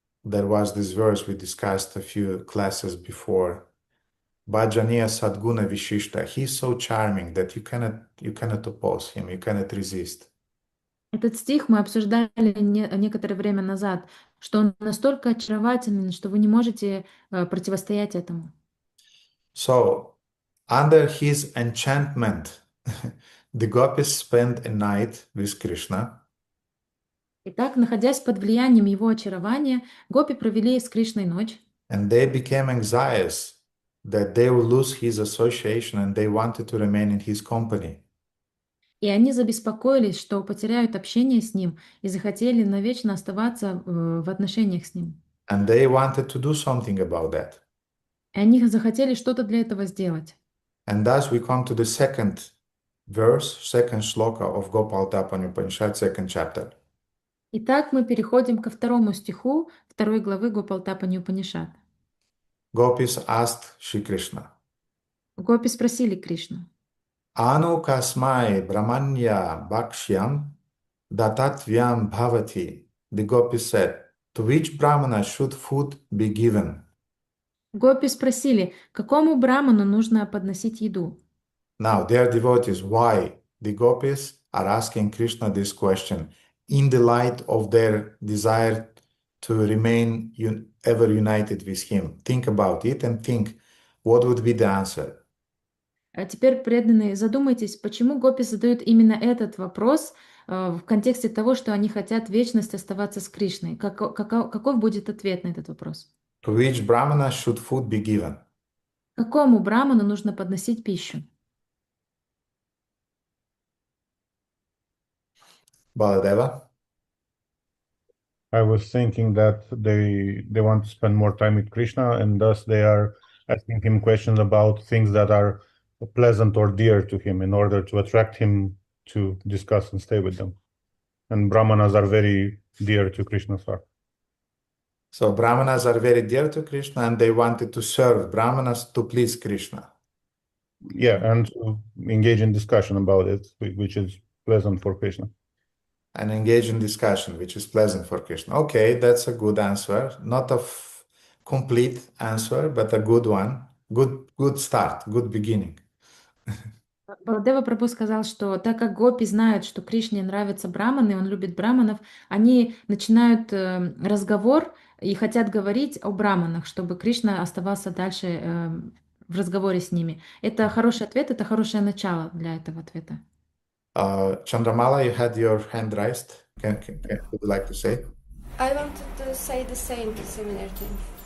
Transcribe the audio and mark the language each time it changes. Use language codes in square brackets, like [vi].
[en] There was this verse we discussed a few classes before. [sa] Bhajaniya Sadguna Vishishta. [en] He's so charming that you cannot oppose him, you cannot resist. [ru] Этот стих мы обсуждали некоторое время назад, что он настолько очарователен, что вы не можете противостоять этому. [en] So, under his enchantment, the gopis spent a night with Krishna. [ru] Итак, находясь под влиянием его очарования, гопи провели с Кришной ночь. [en] And they became anxious that they will lose his association and they wanted to remain in his company. [ru] И они забеспокоились, что потеряют общение с ним и захотели навечно оставаться в отношениях с ним. [en] And they wanted to do something about that. [ru] И они захотели что-то для этого сделать. [en] And thus we come to the second verse, second shloka of Gopalatapani Upanishad, second chapter. [ru] Итак, мы переходим ко второму стиху второй главы Гопалтапани Упанишад. [en] Gopis asked Shri Krishna, [ru] Гопи спросили Кришну, [sa] Anu kasmai brahmanya bhakshyam datatyam bhavati. [en] The Gopis said, to which brahmana should food be given? [ru] Гопи спросили, какому браману нужно подносить еду? [en] Now, dear devotees, why the Gopis are asking Krishna this question in the light of their desire to remain ever united with him? Think about it and think what would be the answer. [ru] А теперь, преданные, задумайтесь, почему гопи задают именно этот вопрос в контексте того, что они хотят вечность оставаться с Кришной. Каков будет ответ на этот вопрос? [en] To which brahmana should food be given? [ru] Какому браману нужно подносить пищу? [en] Baladeva? I was thinking that they want to spend more time with Krishna, and thus they are asking him questions about things that are pleasant or dear to him in order to attract him to discuss and stay with them. And brahmanas are very dear to Krishna's heart. So brahmanas are very dear to Krishna and they wanted to serve brahmanas to please Krishna. Yeah, and to engage in discussion about it, which is pleasant for Krishna. And engage in discussion, which is pleasant for Krishna. Okay, that's a good answer. Not a complete answer, but a good one. Good start, good beginning. [ru] Баладева Прабху сказал, что так как гопи знают, что Кришне нравятся браманы, он любит браманов, они начинают разговор и хотят говорить о браманах, чтобы Кришна оставался дальше в разговоре с ними. Это хороший ответ, это хорошее начало для этого ответа. [en] Chandramala, you had your hand raised. Would you like to say? I wanted to say the same, similar thing.